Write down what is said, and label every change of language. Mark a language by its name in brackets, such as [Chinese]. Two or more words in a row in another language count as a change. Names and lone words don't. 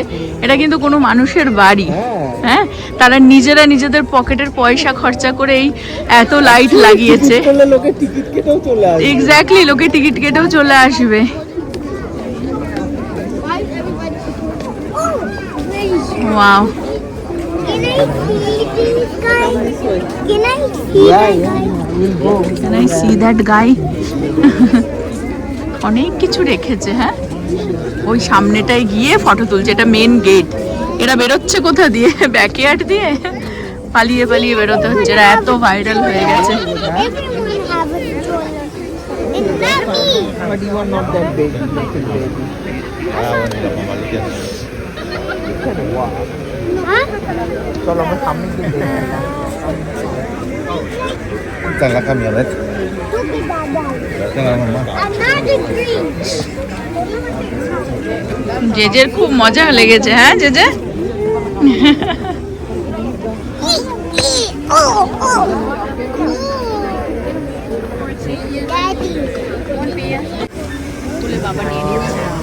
[Bangla] এটা কিন্তু কোনো মানুষের বাড়ি, হ্যাঁ, তারা নিজেরা নিজেদের পকেটের পয়সা খরচা করে এই এত লাইট লাগিয়েছে। এক্স্যাক্টলি, লোকে টিকিট কেটেও চলে আসবে। ওয়াও, [English] Can I see that guy? [Bangla] অনেক কিছু রেখেছে। হ্যাঁ, ওই সামনেটায় গিয়ে ফটো তুলছে। এটা মেন গেট। এরা বেরোচ্ছে কোথা দিয়ে? ব্যাকইয়ার্ড দিয়ে পালিয়ে পালিয়ে বেরোতে হচ্ছে। এরা এত ভাইরাল হয়ে গেছে। চলো আমরা সামনে গিয়ে দেখি। [Spanish] Está en la camioneta. Está en la mamá. [Bangla] জেজের খুব মজা লেগেছে। হ্যাঁ জেজে, তুলে বাবা নিয়ে নিয়েছে।